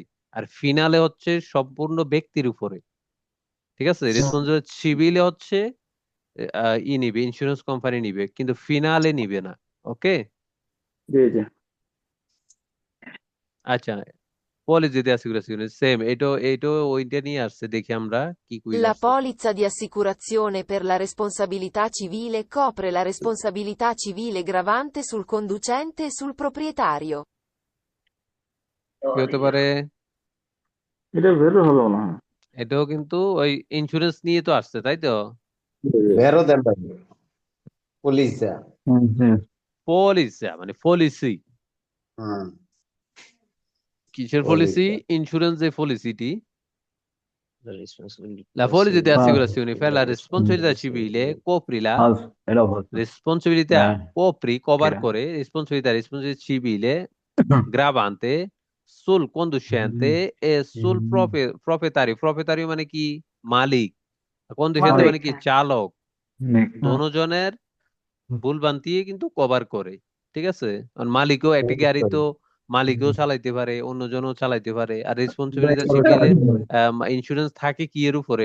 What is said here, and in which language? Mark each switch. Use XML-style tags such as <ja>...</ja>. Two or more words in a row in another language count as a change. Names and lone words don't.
<bn>আর ফিনালে হচ্ছে সম্পূর্ণ ব্যক্তির উপরে, ঠিক আছে?</bn> <it>responsabilità civile</it> <bn>হচ্ছে নিবে, ইন্স্যুরেন্স কোম্পানি নিবে, কিন্তু ফিনালে নিবে না। ওকে, জি জি। আচ্ছা। পলিসি</bn> <it>di assicurazione</it> <bn>সেম, এটো ওইটা নিয়ে আসছে। দেখি আমরা কি কুইজ La আসছে।</bn> <it>polizza di assicurazione per la responsabilità civile copre la responsabilità civile gravante sul conducente e sul proprietario.</it> <bn>কি হতে পারে? এটা বের হলো না। এটাও কিন্তু ওই ইন্স্যুরেন্স নিয়ে তো আসছে, তাই তো? বেরো দেন ভাই, পুলিশ যা। জি। পলিসি মানে পলিসি, হুম, কিসের পুলিশ পলিসি? যা। ইন্স্যুরেন্স যে পলিসিটি।</bn> <en>The responsibility</en> <it>La polizia di</it> <bn>ফালস,</bn> <it>assicurazione per la responsabilità civile copre la</it> <bn>ফালস, এটা ফালস।</bn> <it>responsabilità, copri cover</it> <bn>এটা করে</bn> <it>responsabilità civile gravante sul conducente e sul proprietario।</it> <bn>proprietario মানে কি? মালিক। conducente মালিক। মানে কি? চালক। হ্যাঁ। দোনোজনের ভুল ভ্রান্তি কিন্তু কভার করে, ঠিক আছে? কারণ মালিকও একটা গাড়ি তো মালিকও চালাইতে পারে, অন্যজনও চালাইতে পারে। আর</bn> <it>responsabilità civile</it> <bn>ইন্স্যুরেন্স থাকে কি এর উপরে?</bn>